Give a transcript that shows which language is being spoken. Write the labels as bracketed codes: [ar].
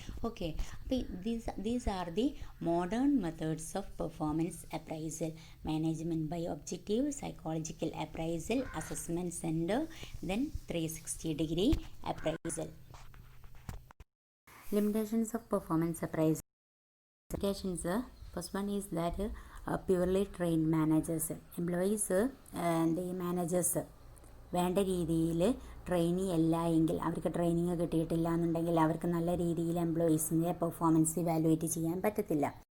[en] Okay, അപ്പോൾ these are the modern methods of performance appraisal: management by objective, psychological appraisal, assessment centre, then 360 degree appraisal. Limitations of performance appraisal. Limitations, first one is that purely trained managers, employees and the managers [ml] വേണ്ട രീതിയിൽ trainee അല്ല എങ്കിൽ, അവർക്ക് training കിട്ടിയിട്ടില്ല എന്നുണ്ടെങ്കിൽ അവർക്ക് നല്ല രീതിയിൽ എംപ്ലോയീസിൻ്റെ പെർഫോമൻസ് ഇവാലുവേറ്റ് ചെയ്യാൻ പറ്റത്തില്ല.